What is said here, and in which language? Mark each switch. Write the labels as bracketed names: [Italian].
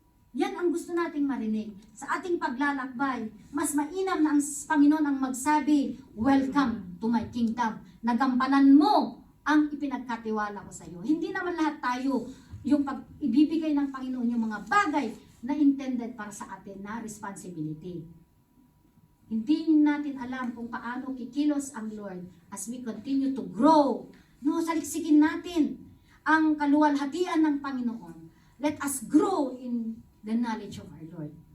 [Filipino] Yan ang gusto nating marinig. Sa ating paglalakbay, mas mainam na ang Panginoon ang magsabi, [English] welcome to my kingdom. [Filipino] Nagampanan mo ang ipinagkatiwala ko sa iyo. Hindi naman lahat tayo yung ibibigay ng Panginoon yung mga bagay na intended para sa atin na responsibility. Hindi natin alam kung paano kikilos ang Lord [English] as we continue to grow. [Filipino] No, saliksikin natin ang kaluwalhatian ng Panginoon. [English] Let us grow in the knowledge of our Lord.